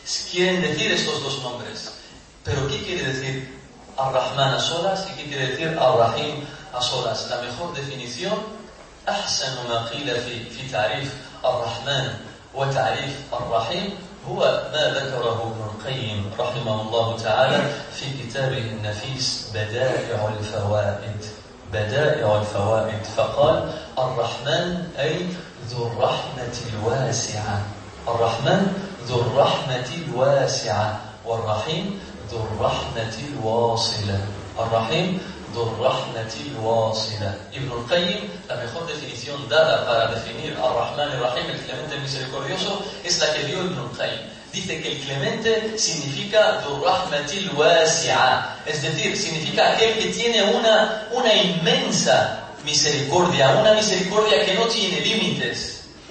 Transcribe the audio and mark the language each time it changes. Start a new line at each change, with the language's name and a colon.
Spanish: Quieren decir estos dos nombres. Pero ¿qué quiere decir Ar-Rahman a solas y qué quiere decir Ar-Rahim a solas? La mejor definición,
Arabic: أحسنُ ما قيل في تعريف Ar-Rahman وتعريف Ar-Rahim هو ما ذكره ابن القيم رحمه الله تعالى في كتابه النفيس بدائع الفوائد. بدائع الفوائد فقال Ar-Rahman أي ذو الرحمة الواسعة. Ar-Rahman ذو الرحمة الواسعة والرحيم ذو الرحمة الواصلة. الرحيم ذو الرحمة الواصلة.
Spanish: ابن القيم la mejor definición dada para definir الرحمن الرحيم el clemente misericordioso es la que dio ابن القيم. Dice que el clemente significa
Arabic: ذو الرحمة الواسعة,
Spanish: es decir, significa aquel que tiene una inmensa misericordia, una misericordia que no tiene límites.